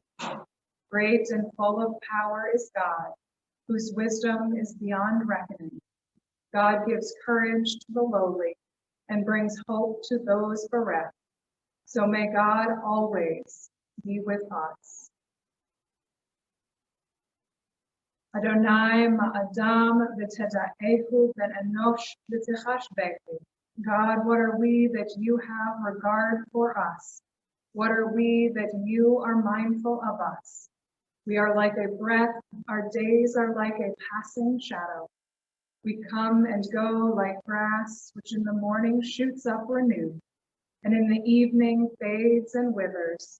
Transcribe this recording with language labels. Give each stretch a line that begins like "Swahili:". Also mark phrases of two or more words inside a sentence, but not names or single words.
English: Great and full of power is God, whose wisdom is beyond reckoning. God gives courage to the lowly and brings hope to those bereft. So may God always be with us.
Hebrew: אדני מה־אדם ותדעהו ואנוש ותחשבהו.
English: God, what are we that you have regard for us? What are we that you are mindful of us? We are like a breath, our days are like a passing shadow. We come and go like grass, which in the morning shoots up renewed, and in the evening fades and withers.